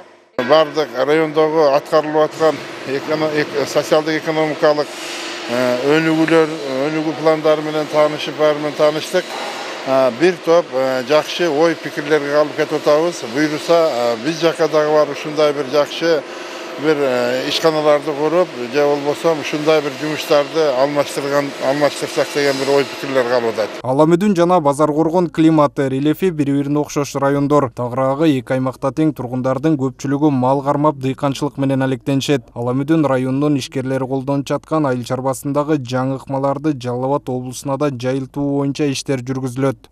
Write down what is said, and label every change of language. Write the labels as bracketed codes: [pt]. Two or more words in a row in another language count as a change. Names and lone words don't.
[ky] бардык райондогу аткарылып аткан социалдык экономикалык өнүгүү пландары менен тааныштык. Бир топ жакшы ой пикирлерге алып кетип атабыз. Буйруса биз жакка дагы барып ушундай бир жакшы бир ишканаларда куруп, же болбосо ушундай бир жумуштарда алмаштырсак деген бир ой пикирлер калбады. Аламүдүн жана Базар Коргон климаты рельефи бири-бирине окшош райондор. Тагыраагы эки аймакта тең тургундардын көпчүлүгү мал кармап дыйканчылык менен алектенишет. Аламүдүн районунун ишкерлери колдонуп жаткан айыл чарбасындагы жаңы ыкмаларды Жалал Абад облусуна да жайылтуу боюнча иштер жүргүзүлөт.